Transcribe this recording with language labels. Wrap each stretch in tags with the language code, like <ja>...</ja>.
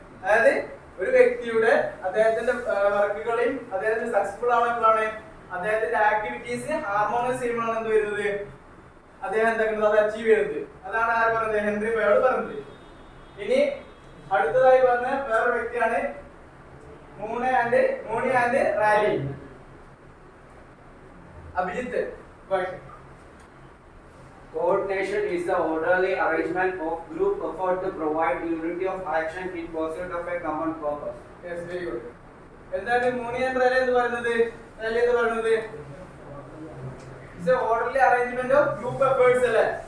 <ml>അതായത് ഒരു വ്യക്തിയുടെ അദ്ദേഹത്തിന്റെ വർക്കുകളെയും അദ്ദേഹത്തിന്റെ സക്സസ്ഫുൾ ആണെങ്കിലാണ് അദ്ദേഹത്തിന്റെ ആക്ടിവിറ്റീസ് ഹാർമോണൈസ് ചെയ്യുമ്പോഴാണ് എന്ത് വരുന്നത്? അദ്ദേഹം എന്താക്കുന്നത് അത് അച്ചീവ് ചെയ്യുന്നത്. അതാണ് ആര് പറഞ്ഞത്? ഹെൻറി ഫയോർഡ് പറഞ്ഞത്. ഇനി അടുത്തതായി പറഞ്ഞ വേറൊരു വ്യക്തിയാണ് മൂണി and rally. Abhijith</ml> <en>Coordination is the orderly arrangement of group effort to provide unity of action in pursuit of a common purpose. Yes, very good.</en> <ml>എന്താണ് മൂണി ആൻഡ് റാലി എന്ന് പറയുന്നത്? റാലി എന്ന് പറയുന്നത്</ml> <en>it's a orderly arrangement of group efforts</en> <ml>അല്ലേ?</ml>